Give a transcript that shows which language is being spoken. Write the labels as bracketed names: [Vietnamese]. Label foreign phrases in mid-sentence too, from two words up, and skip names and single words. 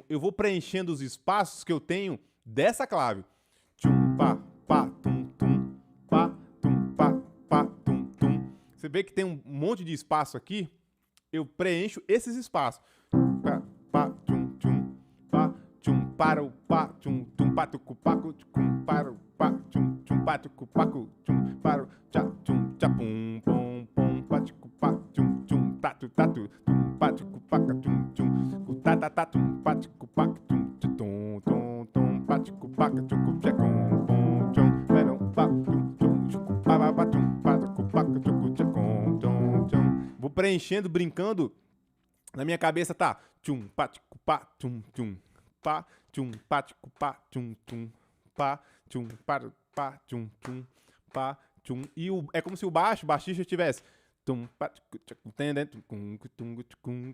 [Portuguese] Eu vou preenchendo os espaços que eu tenho dessa clave. Tchum, pá, tum, tum, pá, tum, tum. Você vê que tem um monte de espaço aqui, eu preencho esses espaços. Pá, tchum, para o pá, tum, patucu, pacu, tchum, para o pá, tchum, patucu, pacu, tchum, para o tchá, pum, pum, paticu, pá, tchum, tatu, paticu, paca, tchum, tum, paticu, paca, paticu, paca, tchum, tchum, verão, pá, tchum, pá, tchum, paticu, paca, tchum. Vou preenchendo, brincando. Na minha cabeça tá tchum, paticu, pá, pá, paticu, pá, pá, pá, pá, e é como se o baixista tivesse tum, paticu, tchacu, tende, tum, tum, tum,